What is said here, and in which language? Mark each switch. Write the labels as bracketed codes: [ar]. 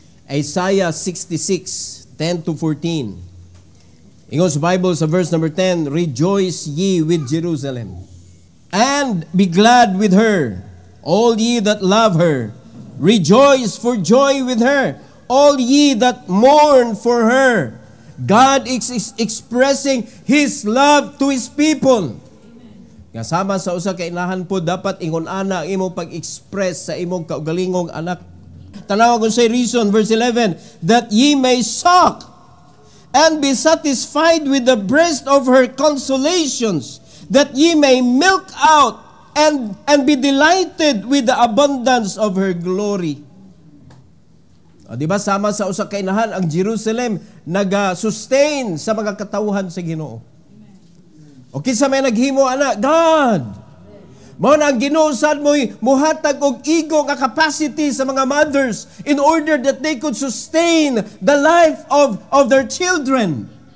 [en] Isaiah 66, 10 to 14. [ceb] Ingon sa Bible sa verse number 10, [en] rejoice ye with Jerusalem, and be glad with her, all ye that love her. Rejoice for joy with her, all ye that mourn for her. God is expressing His love to His people. [ceb] Nga sama sa usa ka inahan po, dapat ingon ana ang imong pag-express sa imong kaugalingong anak. Tanawa kung say reason, [en] verse 11, that ye may suck and be satisfied with the breast of her consolations, that ye may milk out and be delighted with the abundance of her glory. [ceb] O, diba sama sa usa ka inahan ang Jerusalem naga-sustain sa mga katawhan sa Ginoo. O kinsa may naghimo ana? God. Mao na ang Ginoo sad mo'y muhatag og ego nga capacity sa mga mothers [en] in order that they could sustain the life of their children.